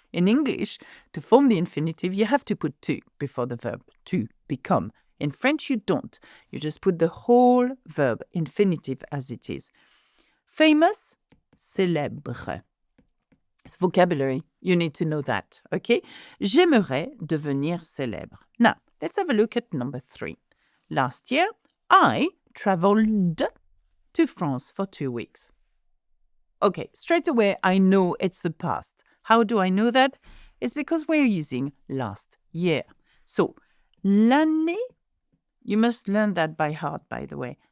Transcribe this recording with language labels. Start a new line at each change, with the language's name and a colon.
English: In English, to form the infinitive, you have to put to before the verb, to become. In French, you don't. You just put the whole verb, infinitive, as it is. Famous, célèbre. It's vocabulary. You need to know that, okay?
French: J'aimerais devenir célèbre.
English: Now, let's have a look at number 3. Last year, I traveled to France for 2 weeks. Okay, straight away, I know it's the past. How do I know that? It's because we're using last year. So, l'année, you must learn that by heart, by the way.